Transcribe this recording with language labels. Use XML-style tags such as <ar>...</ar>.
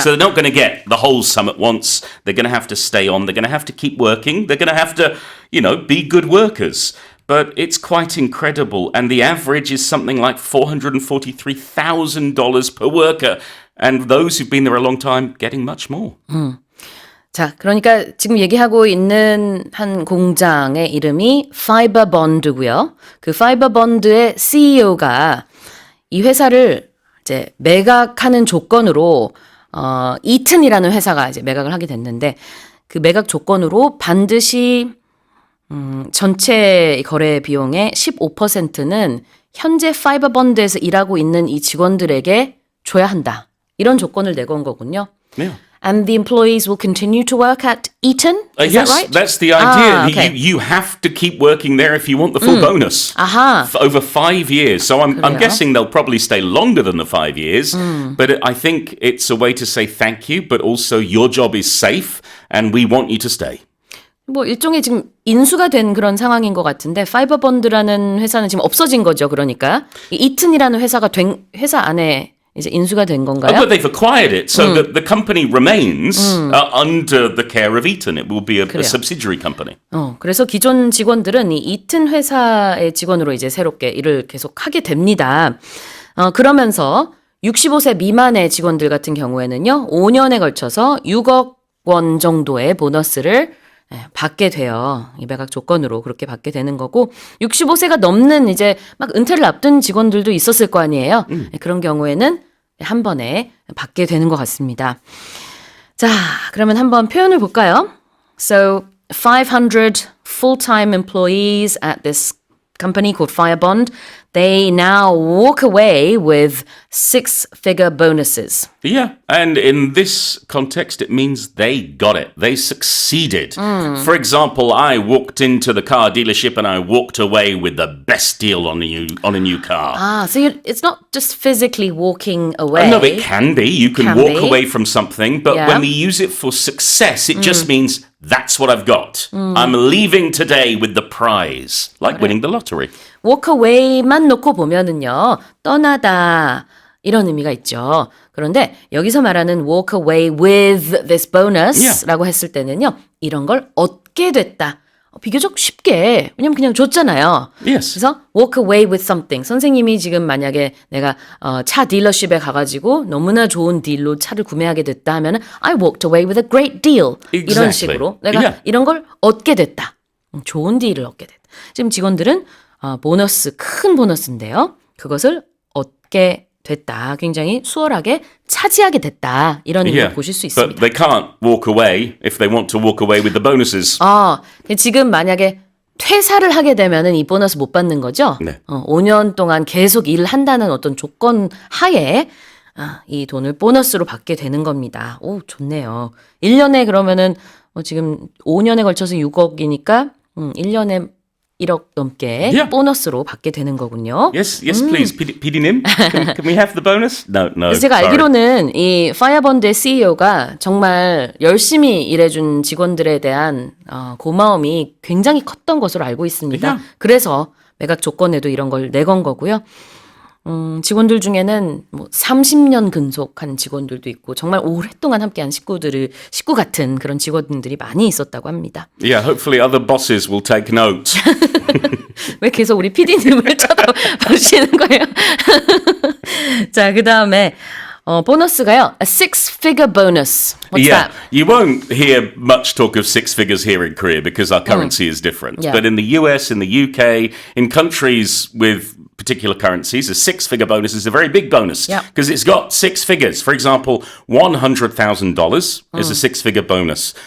<en>So they're not going to get the whole sum at once. They're going to have to stay on. They're going to have to keep working. They're going to have to, be good workers. But it's quite incredible. And the average is something like $443,000 per worker. And those who've been there a long time getting much more.</en> <ko>자, 그러니까 지금 얘기하고 있는 한 공장의 이름이 파이버본드고요. 그 파이버본드의 CEO가 이 회사를 이제 매각하는 조건으로 이튼이라는 회사가 이제 매각을 하게 됐는데 그 매각 조건으로 반드시 전체 거래 비용의 15%는 현재 파이버본드에서 일하고 있는 이 직원들에게 줘야 한다. 이런 조건을 내건 거군요.</ko> <en>Yeah. And the employees will continue to work at Eton? Is yes, that right? that's the idea. Okay. You have to keep working there if you want the full bonus. Aha. For over 5 years. So I'm</en> <ko>그래요?</ko> <en>guessing they'll probably stay longer than the 5 years. But I think it's a way to say thank you, but also your job is safe and we want you to stay.</en> <ko>뭐 일종의 지금 인수가 된 그런 상황인 것 같은데 파이버본드라는 회사는 지금 없어진 거죠. 그러니까 이 이튼이라는 회사가 회사 안에 이제 인수가 된 건가요?</ko> <en>But they've acquired it, so the company remains under the care of Eaton. It will be a subsidiary company.</en> <ko>그래서 기존 직원들은 이 이튼 회사의 직원으로 이제 새롭게 일을 계속 하게 됩니다. 그러면서 65세 미만의 직원들 같은 경우에는요, 5년에 걸쳐서 6억 원 정도의 보너스를 받게 돼요. 이 매각 조건으로 그렇게 받게 되는 거고 65세가 넘는 이제 막 은퇴를 앞둔 직원들도 있었을 거 아니에요. 그런 경우에는 한 번에 받게 되는 것 같습니다. 자, 그러면 한번 표현을 볼까요?</ko> <en>So, 500 full-time employees at this company called Firebond, they now walk away with 6-figure bonuses. Yeah, and in this context, it means they got it. They succeeded. For example, I walked into the car dealership and I walked away with the best deal on a new car. So it's not just physically walking away. No, it can be. You can Can walk be. away from something, but Yeah. when we use it for success, it just means that's what I've got. I'm leaving today with the prize, like winning the lottery. walk away</en> <ko>만 놓고 보면은요, 떠나다 이런 의미가 있죠. 그런데 여기서 말하는</ko> <en>walk away with this bonus</en> <ko>라고 했을 때는요, 이런 걸 얻게 됐다. 비교적 쉽게, 왜냐면 그냥 줬잖아요.</ko> <en>Yes.</en> <ko>그래서</ko> <en>walk away with something.</en> <ko>선생님이 지금 만약에 내가 차 딜러십에 가가지고 너무나 좋은 딜로 차를 구매하게 됐다 하면은</ko> <en>I walked away with a great deal. Exactly.</en> <ko>이런 식으로 내가</ko> <en>Yeah.</en> <ko>이런 걸 얻게 됐다. 좋은 딜을 얻게 됐다. 지금 직원들은 보너스, 큰 보너스인데요. 그것을 얻게 됐다. 굉장히 수월하게 차지하게 됐다. 이런 의미로 보실 수</ko> <en>but</en> <ko>있습니다.</ko> <en>they can't walk away if they want to walk away with the bonuses.</en> <ko>지금 만약에 퇴사를 하게 되면은 이 보너스 못 받는 거죠? 네. 5년 동안 계속 일을 한다는 어떤 조건 하에 이 돈을 보너스로 받게 되는 겁니다. 오, 좋네요. 1년에 그러면은 지금 5년에 걸쳐서 6억이니까 1년에 1억 넘게</ko> <en>Yeah.</en> <ko>보너스로 받게 되는 거군요.</ko> <en>Yes, please. PD님, can we have the bonus? No.</en> <ko>그래서 제가</ko> <en>sorry.</en> <ko>알기로는 이 파이어본드의 CEO가 정말 열심히 일해준 직원들에 대한 고마움이 굉장히 컸던 것으로 알고 있습니다.</ko> <en>Yeah.</en> <ko>그래서 매각 조건에도 이런 걸 내건 거고요. 직원들 중에는 뭐 30년 근속한 직원들도 있고 정말 오랫동안 함께한 식구 같은 그런 직원들이 많이 있었다고 합니다.</ko> <en>Yeah, hopefully other bosses will take note.</en> <ko>왜 계속 우리 PD님을 쳐다보시는 거예요? 자, 그 다음에 보너스가요.</ko> <en>A six-figure bonus. What's Yeah, that? you won't hear much talk of six figures here in Korea because our currency is different. Yeah. But in the US, in the UK, in countries with particular currencies, a six-figure bonus is a very big bonus Yeah. because it's got six figures. For example, $100,000 is a six-figure bonus.</en>